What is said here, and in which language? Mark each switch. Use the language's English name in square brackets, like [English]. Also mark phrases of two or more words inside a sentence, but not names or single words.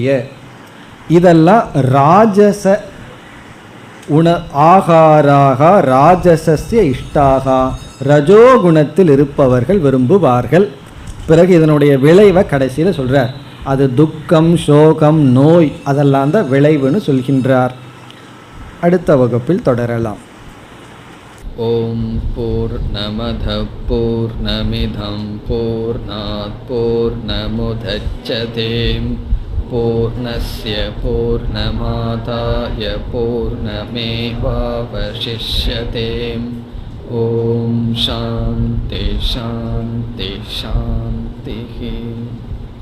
[Tamil] இதெல்லாம் [Sanskrit] राजस आहाराः राजसस्य इष्टाः, [Tamil] ரஜோகுணத்தில் இருப்பவர்கள் விரும்புவார்கள். பிறகு இதனுடைய விளைவை கடைசியில் சொல்கிறார். அது துக்கம், சோகம், நோய் அதெல்லாம் தான் விளைவுன்னு சொல்கின்றார். அடுத்த வகுப்பில் தொடரலாம். [Sanskrit] ओम् पूर्णमद पूर्णमिदं पूर्णात् पूर्णमुदच्यते पूर्णस्य पूर्णमादाय पूर्णमेवावशिष्यते. ओम् शान्तिः शान्तिः शान्तिः.